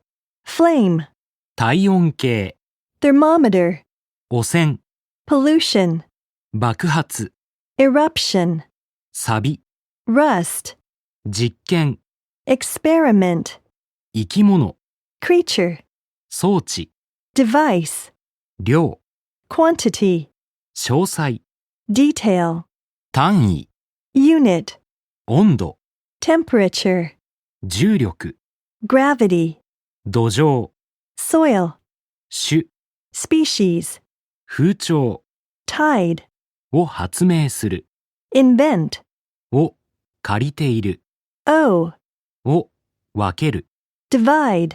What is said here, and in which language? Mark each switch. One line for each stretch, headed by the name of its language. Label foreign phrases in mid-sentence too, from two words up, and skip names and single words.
English: flame,
Japanese: 体温計、
English: thermometer,
Japanese: 汚染、
English: pollution,
Japanese: 爆発、
English: eruption,
Japanese: 錆、
English: rust,
Japanese: 実験、
English: experiment,
Japanese: 生き物、
English: creature,
Japanese: 装置、
English: device,
Japanese: 量、
English: quantity,
Japanese: 詳細、
English: detail,
Japanese: 単位、
English: unit,
Japanese: 温度、
English: temperature,
Japanese: 重力、
English: gravity,
Japanese: 土壌、
English: soil,
Japanese: 種、
English: species,
Japanese: 風潮
English: tide,
Japanese: を発明する、
English: invent,
Japanese: を借りている、
English: owe,
Japanese: を分ける、
English: divide,